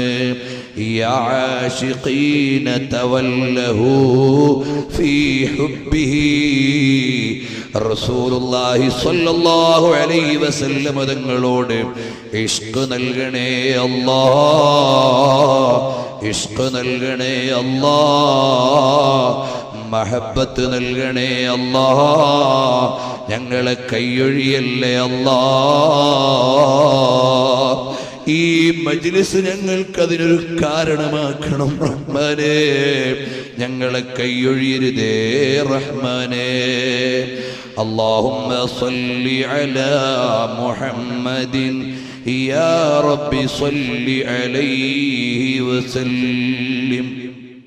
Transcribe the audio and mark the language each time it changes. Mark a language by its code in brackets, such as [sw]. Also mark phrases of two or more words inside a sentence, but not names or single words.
[ar] يا عاشقين تولهوا في حبه رسول الله صلى الله عليه وسلم [ml] തങ്ങളോട് ഇഷ്ക് നൽകണേ അല്ലാഹ്, ഇഷ്ക് നൽകണേ അല്ലാഹ്, മഹബത്ത് നൽകണേ അല്ലാഹ്, ഞങ്ങളെ കൈയൊഴിയല്ലേ അല്ലാഹ്. ഈ മജ്ലിസ് ഞങ്ങൾക്കതിനൊരു കാരണമാക്കണം റഹ്മാനേ, ഞങ്ങളെ കൈയൊഴിയരുതേ റഹ്മാനേ. [ar] اللهم صل على محمد يا رب صل عليه وسلم.